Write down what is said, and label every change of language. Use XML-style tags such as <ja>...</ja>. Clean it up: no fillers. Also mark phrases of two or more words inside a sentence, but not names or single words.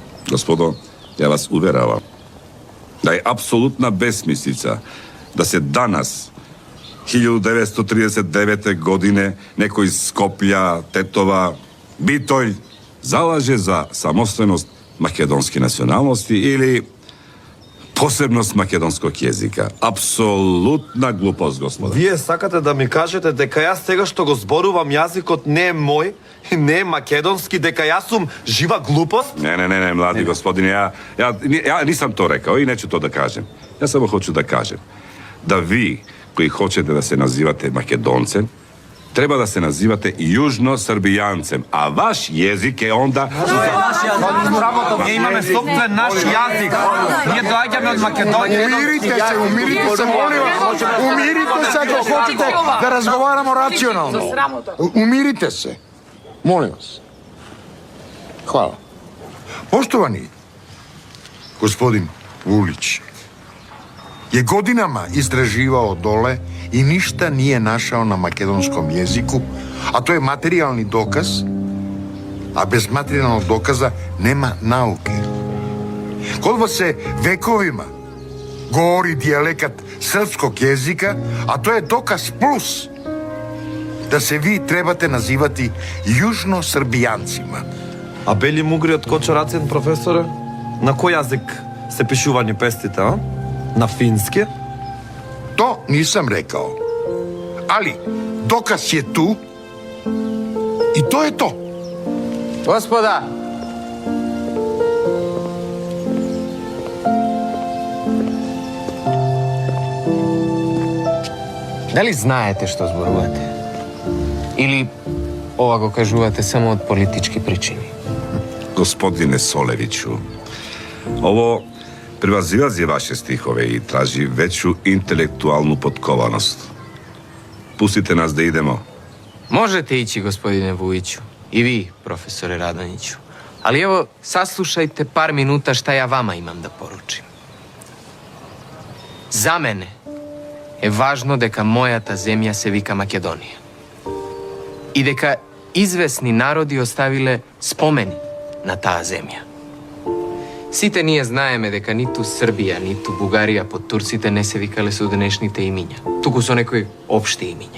<sr>Gospodo, ja vas uveravam da je apsolutna besmislica da se danas 1939. godine neko iz Skoplja, Tetova, Bitolj zalaže za samostvenost makedonske nacionalnosti ili posebnost makedonskog jezika. Apsolutna glupost, gospoda.</sr> <mk>Вие сакате да ми кажете дека јас сега што го зборувам јазикот не е мој, не е македонски, дека јас сум жива глупост?</mk> <sr>Ne, mladi gospodine, ja nisam to rekao i neću to da kažem. Ja samo hoću da kažem da vi koji hoćete da se nazivate Makedoncem, treba da se nazivate južno-srbijancem, a vaš jezik je onda...</sr> <mk>Ние имаме собствен наш јазик. Ние доаѓаме од Македонија.</mk> <sr>Umirite se, molim vas. Umirite se ako hoćete da razgovaramo racionalno. Umirite se. Molim vas. Hvala. Poštovani gospodin Vulić je godinama istraživao dole i ništa nije našao na makedonskom jeziku, a to je materijalni dokaz, a bez materijalnog dokaza nema nauke. Kod vas se vekovima govori dijalekat srpskog jezika, a to je dokaz plus da se vi trebate nazivati južno-srbijancima.</sr> <mk>А бели мугри од Кочарацин, професоре? На кој јазик се пишување пестите, а? На фински?</mk> <sr>To nisam rekao. Ali dokaz je tu i to je to.</sr> <mk>Господа! Дали знаете што зборувате? Или ова го кажувате само од политички причини?</mk> <sr>Gospodine Soleviću, ovo prevazilazi vaše stihove i traži veću intelektualnu potkovanost. Pustite nas da idemo. Možete ići, gospodine Vujiću. I vi, profesore Radonjiću. Ali evo, saslušajte par minuta šta ja vama imam da poručim. Za mene je važno</sr> <mk>дека мојата земја се вика Македонија. И дека извесни народи оставиле спомени на таа земја. Сите ние знаеме дека ниту Србија, ниту Бугарија под турците не се викале со денешните имиња, туку со некои општи имиња.</mk>